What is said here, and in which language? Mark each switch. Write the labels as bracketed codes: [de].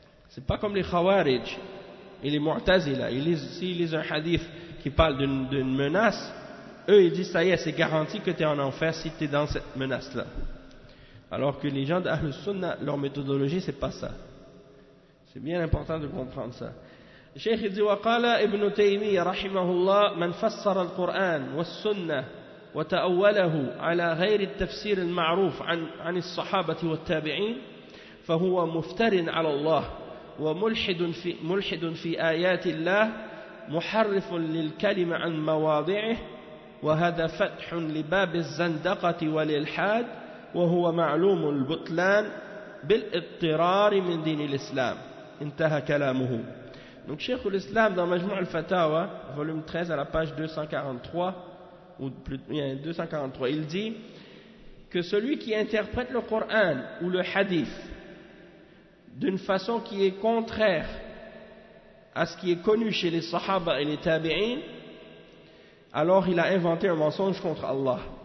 [fr] C'est pas comme les khawarij et les mu'tazila. S'ils lisent un hadith qui parle d'une menace, eux ils disent ça y est, c'est garanti que tu es en enfer si tu es dans cette menace-là. Alors que les gens d'Ahl Sunnah, leur méthodologie c'est pas ça. C'est bien important de comprendre ça. Cheikh dit [ar] wa qala Ibn Taymiyyah rahimahullah man fassara al-Qur'an was-Sunnah وتأوله على غير التفسير المعروف عن الصحابة والتابعين فهو مفتر على الله وملحد في آيات الله محرف للكلمة عن مواضعه وهذا فتح لباب الزندقة والإلحاد وهو معلوم البطلان بالاضطرار من دين الإسلام. انتهى كلامه. [fr] Donc Cheikh al-Islam dans Majmou' al-Fatawa, volume 13 à la page 243, il dit que celui qui interprète le Coran ou le Hadith d'une façon qui est contraire à ce qui est connu chez les Sahaba et les Tabi'in, alors il a inventé un mensonge contre Allah.